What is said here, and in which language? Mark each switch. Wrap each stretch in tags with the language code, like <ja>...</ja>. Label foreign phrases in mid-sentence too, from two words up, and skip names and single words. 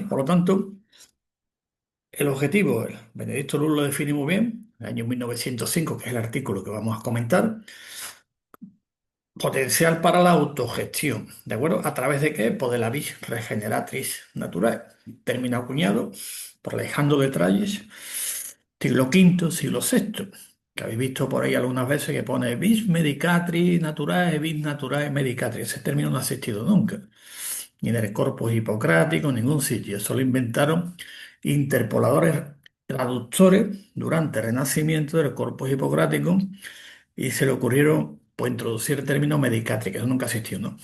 <es>Por lo tanto, el objetivo, Benedicto Luz lo define muy bien, en el año 1905, que es el artículo que vamos a comentar. Potencial para la autogestión, ¿de acuerdo? ¿A través de qué? Pues de la vis regeneratriz natural, término acuñado por Alejandro de Tralles, siglo V, siglo VI, que habéis visto por ahí algunas veces que pone</es> <la>vis medicatrix naturae, vis naturae medicatrix.</la> <es>Ese término no ha existido nunca, ni en el Corpus Hipocrático, en ningún sitio. Eso lo inventaron interpoladores traductores durante el Renacimiento del Corpus Hipocrático y se le ocurrieron pues, introducir el término medicatrix, que eso nunca existió, ¿no?</es>